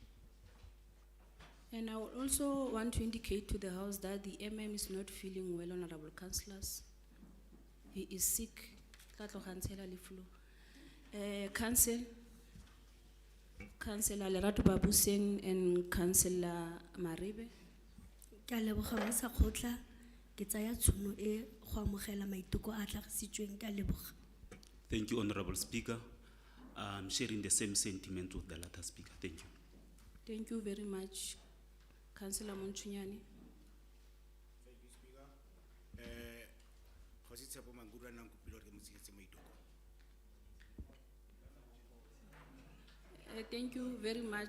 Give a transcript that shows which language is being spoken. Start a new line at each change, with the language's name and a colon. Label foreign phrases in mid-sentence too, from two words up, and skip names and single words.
English: And I would also want to indicate to the House that the MM is not feeling well, Honourable Councillors. He is sick. Council, Councillor Lerato Babuseng and Councillor Maribe.
Tswana: Ke leboga ba sa khotla ke tsaya tshono e go amogela maiteko a tlhagisitsweng ka leboga.
English: Thank you, Honourable Speaker. I'm sharing the same sentiment with the latter speaker. Thank you. Thank you very much, Councillor Monchunyane. Thank you, Speaker. Thank you very much.